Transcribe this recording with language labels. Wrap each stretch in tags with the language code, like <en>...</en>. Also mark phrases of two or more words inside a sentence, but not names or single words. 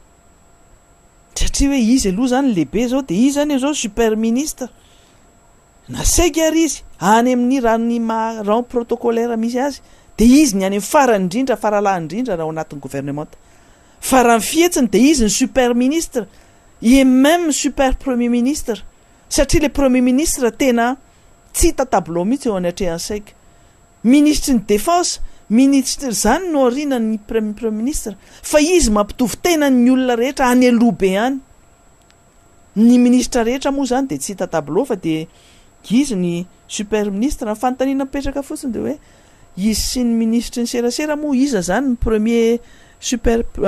<mg>satria hoe izy aloha zany lehibe zao de izy zany zao</mg> <fr>super ministre</fr> <mg>na saika ary izy any amin'ny rany</mg> <fr>rang protocolaire</fr> <mg>misy azy de izy ny any amin'ny farany indrindra faralahy indrindra raha ao anatin'ny gouvernement fa raha ny fihetsiny de izy ny</mg> <fr>super ministre et même super premier ministre</fr> <mg>satria</mg> <fr>le premier ministre</fr> <mg>tena tsy hita tableau mihitsy eo anatrehan'ny saika ministre ny</mg> <fr>défense ministre</fr> <mg>zany no arinany</mg> <fr>premier ministre</fr> <mg>fa izy mampitovy tena ny olona rehetra any alobe any ny ministre rehetra moa zany de tsy hita tableau fa de izy ny</mg> <fr>super ministre</fr> <mg>ny fanontaniana mipetraka fotsiny de hoe izy sy ny ministre ny serasera moa iza zany ny</mg> <fr>premier super</fr>